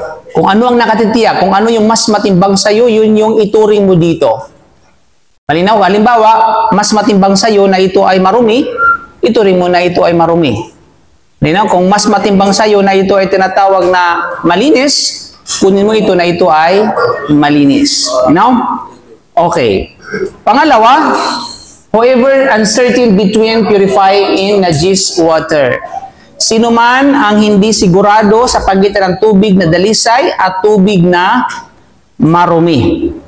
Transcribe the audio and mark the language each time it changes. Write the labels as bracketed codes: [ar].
[tl] Kung ano ang nakatitiyak, kung ano yung mas matimbang sa'yo, yun yung ituring mo dito. Malinaw, halimbawa, mas matimbang sa'yo na ito ay marumi, ituring mo na ito ay marumi. Malinaw, kung mas matimbang sa'yo na ito ay tinatawag na malinis, kunin mo ito na ito ay malinis. Malinaw? Okay. [en] Pangalawa, whoever uncertain between purifying in najis water. [tl] Sino man ang hindi sigurado sa pagitan ng tubig na dalisay at tubig na marumi.